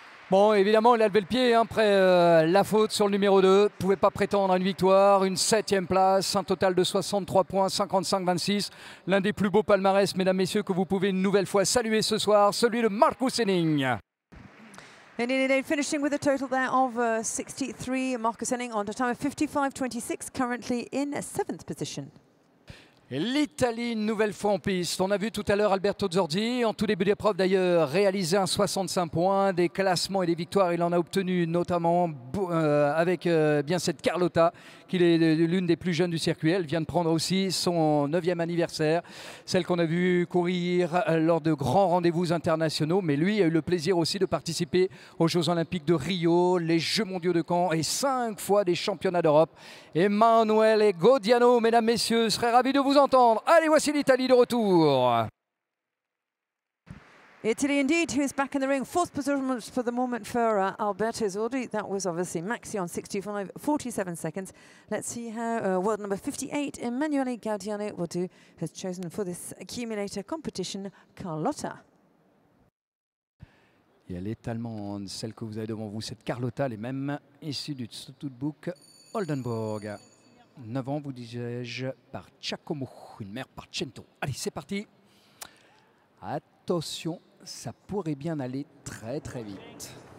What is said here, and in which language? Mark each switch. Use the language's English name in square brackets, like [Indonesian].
[French] Bon, évidemment, il a levé le pied après la faute sur le numéro 2. Ne pouvait pas prétendre à une victoire, une 7e place, un total de 63 points, 55-26. L'un des plus beaux palmarès, mesdames, messieurs, que vous pouvez une nouvelle fois saluer ce soir, celui de Marcus Henning. [English] Indeed, finishing with a total there of 63. Marcus Henning on a time of 55.26, currently in 7th position. [French] L'Italie, une nouvelle fois en piste. On a vu tout à l'heure Alberto Zorzi, en tout début d'épreuve d'ailleurs, réaliser un 65 points, des classements et des victoires. Il en a obtenu notamment avec bien cette Carlotta, qui est l'une des plus jeunes du circuit. Elle vient de prendre aussi son 9e anniversaire, celle qu'on a vu courir lors de grands rendez-vous internationaux. Mais lui a eu le plaisir aussi de participer aux Jeux Olympiques de Rio, les Jeux Mondiaux de Caen et 5 fois des Championnats d'Europe. Emanuele Gaudiano, mesdames, messieurs, serait ravi de vous entendre. Allez, voici l'Italie de retour. [English] Italy indeed, who's back in the ring. Fourth position for the moment for Alberto Zorzi. That was obviously Maxi on 47 seconds. Let's see how world number 58, Emanuele Gaudiano, will do. Has chosen for this accumulator competition, Carlotta. [French] Et elle est allemande, celle que vous avez devant vous, cette Carlotta, elle est même issue du Stuttgart Oldenburg. 9 ans, vous disais-je, par Giacomo, une mère par Cento. Allez, c'est parti. Attention, ça pourrait bien aller très très vite.